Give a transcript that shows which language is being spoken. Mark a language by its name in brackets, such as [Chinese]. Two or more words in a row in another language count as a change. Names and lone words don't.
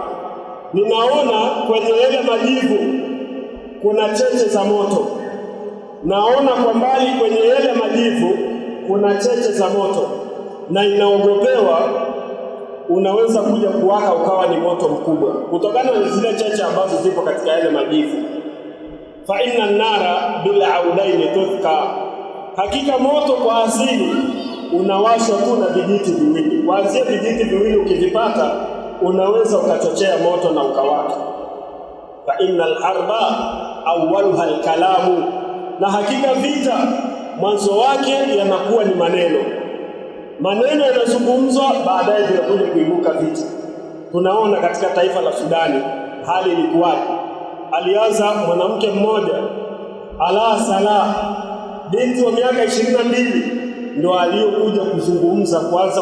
[Swahili] Ninaona kwenye yale majivu kuna cheche za moto, naona kwa mbali kwenye yale majivu kuna cheche za moto, na inaogopewa unaweza kuja kuwaka ukawa ni moto mkubwa kutokana na zile cheche ambazo zipo katika yale majivu. [Arabic] فإن النار بالعودين تذكى, [Swahili] hakika moto kwa asili unawashwa tu na vijiti viwili. Kuanzia vijiti viwili ukivipata unaweza ukachochea moto na ukawaka. [Arabic] فإن الحرب أولها الكلام, [Swahili] na hakika vita mwanzo wake yanakuwa ni maneno. Maneno yanazungumzwa, baadaye vinakuja kuibuka vita. Tunaona katika taifa la Sudani hali ilikuwaje. Alianza mwanamke mmoja Ala Salah, binti wa miaka 22, ndio aliyokuja kuzungumza kwanza.